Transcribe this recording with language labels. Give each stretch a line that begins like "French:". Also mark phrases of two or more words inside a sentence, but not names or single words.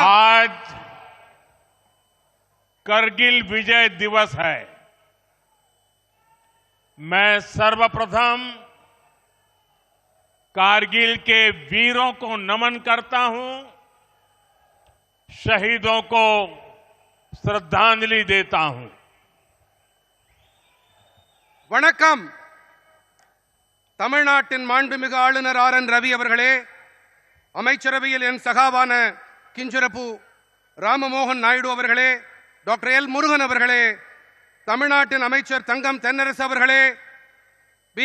Hindi: आज करगिल विजय दिवस है। मैं सर्वप्रथम कारगिल के वीरों को नमन करता हूं, शहीदों को श्रद्धांजलि देता हूं।
Tamil: वणक्कम। தமிழ்நாட்டின் மாண்புமிகு ஆளுநர் ஆர்.என். ரவி அவர்களே, அமைச்சரவையில் என் சகாவான கிஞ்சரப்பு ராமமோகன் நாயுடு அவர்களே, டாக்டர் எல். முருகன் அவர்களே, தமிழ்நாட்டின் அமைச்சர் தங்கம் தென்னரசு அவர்களே, பி.